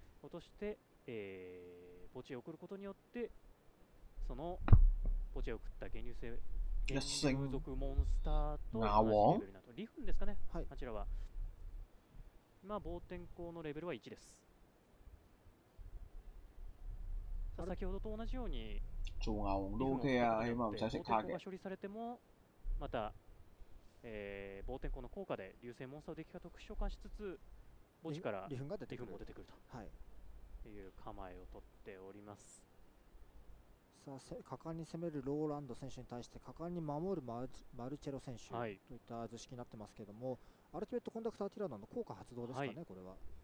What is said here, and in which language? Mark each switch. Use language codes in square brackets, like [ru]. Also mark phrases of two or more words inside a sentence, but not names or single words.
[ja] 落として、墓地へ送ることによってその墓地へ送った源流族モンスターと同じレベルになると、2分ですかね、はい、あちらは今暴天候のレベルは1です。先ほどと同じように [yue] 做牛都 OK 啊，起碼唔使食卡嘅。 [ja] 処理されてもまた、暴天候の効果で流星モンスターをデッキが特殊召喚しつつ墓地から2分も出てくるという構えをとっております。さあ果敢に攻めるローランド選手に対して果敢に守るマルチェロ選手、はい、といった図式になってますけれども、アルティメットコンダクターティラノの効果発動ですかね、はい、これは。